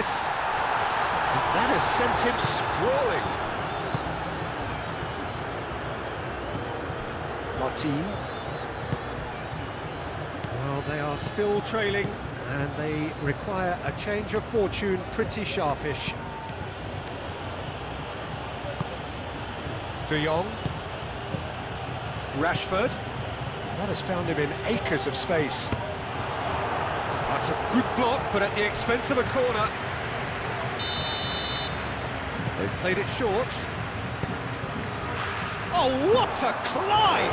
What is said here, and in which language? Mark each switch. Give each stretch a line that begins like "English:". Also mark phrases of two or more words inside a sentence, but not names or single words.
English: And that has sent him sprawling. Martin. Well, they are still trailing, and they require a change of fortune pretty sharpish. De Jong. Rashford. That has found him in acres of space. That's a good block, but at the expense of a corner. They've played it short. Oh, what a climb!